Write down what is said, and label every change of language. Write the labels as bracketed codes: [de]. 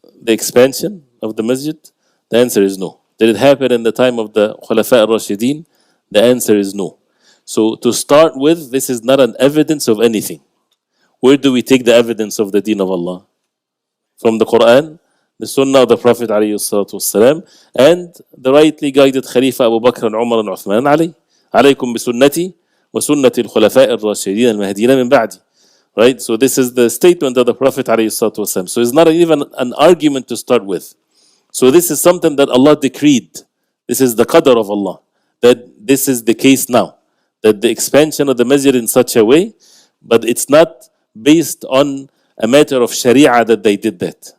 [en] The expansion of the masjid? The answer is no. Did it happen in the time of the Khulafa al-Rashidin? The answer is no. So to start with, this is not an evidence of anything. Where do we take the evidence of the deen of Allah? From the Quran, the Sunnah of the Prophet ﷺ, and the rightly guided Khalifa Abu Bakr and Umar and Uthman and Ali. [ar] عليكم بسنتي وسنة الخلفاء الراشدين المهديين من بعدي. [en] Right? So this is the statement of the Prophet ﷺ. So it's not even an argument to start with. So this is something that Allah decreed. This is the qadr of Allah. That this is the case now. That the expansion of the masjid in such a way, but it's not based on a matter of sharia that they did that.